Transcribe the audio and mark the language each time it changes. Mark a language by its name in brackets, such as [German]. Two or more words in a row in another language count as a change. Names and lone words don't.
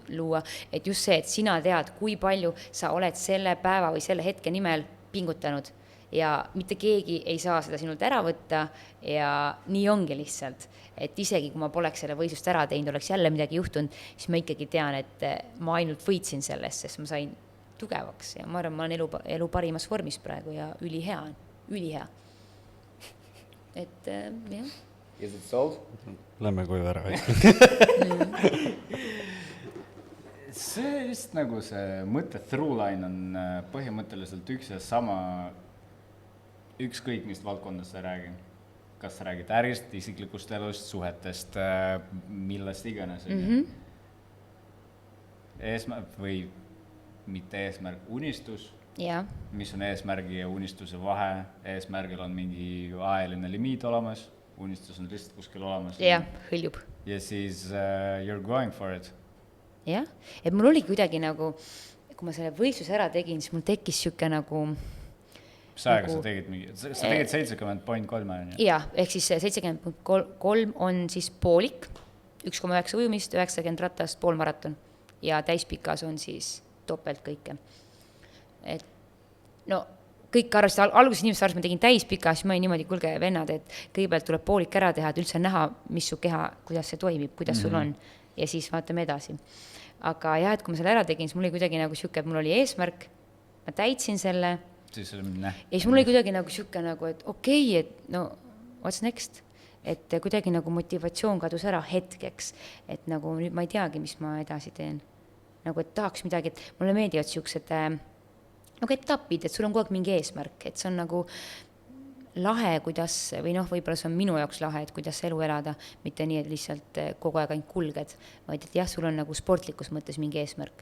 [Estonian] luua, et just see, et sina tead, kui palju sa oled selle päeva või selle hetke nimel pingutanud ja mitte keegi ei saa seda sinult ära võtta ja nii ongi lihtsalt, et isegi kui ma poleks selle võistlust ära teinud, oleks jälle midagi juhtunud, siis ma ikkagi tean, et ma ainult võitsin sellest, sest ma sain tugevaks ja ma arvan, ma olen elu parimas vormis praegu ja ülihea. Et jah. [English] Is it sold? [Estonian] Lähme koju ära. See vist nagu see mõte [English] through line [Estonian] on põhimõtteliselt üks ja sama ükskõik mis valdkondast sa räägi. Kas sa räägid ärist, isiklikust elust, suhetest, millest iganes. Eesmärk või mitte eesmärk, unistus. Ja. Mis on eesmärgi ja unistuse vahe, eesmärgil on mingi ajaline limiit olemas, unistus on lihtsalt kuskil olemas. Jah, hõljub. Ja siis [English] you're going for it. [Estonian] Jah, et mul oli kuidagi nagu, kui ma selle võistluse ära tegin, siis mul tekkis siuke nagu... Mis aega sa tegid mingi? Sa tegid 70.3. Jah, ehk siis 70.3 on siis poolik, 1,9 ujumist, 90 ratast, poolmaraton ja täispikas on siis topelt kõike. Et no kõik arvasid, alguses inimesed arvasid, ma tegin täispika, siis ma olin niimoodi, kulge vennad, et kõigepealt tuleb poolik ära teha, et üldse näha, mis su keha, kuidas see toimib, kuidas sul on ja siis vaatame edasi. Aga jah, et kui ma selle ära tegin, siis mul oli kuidagi nagu siuke, et mul oli eesmärk, ma täitsin selle siis ja siis mul oli kuidagi nagu siuke nagu, et okei, et no [English] what's next, [Estonian] et kuidagi nagu motivatsioon kadus ära hetkeks, et nagu nüüd ma ei teagi, mis ma edasi teen, nagu et tahaks midagi, et mulle meeldivad siuksed nagu etapid, et sul on kogu aeg mingi eesmärk, et see on nagu lahe, kuidas, või noh, võib-olla see on minu jaoks lahe, et kuidas elu elada, mitte nii, et lihtsalt kogu aeg ainult kulged, vaid et jah, sul on nagu sportlikus mõttes mingi eesmärk.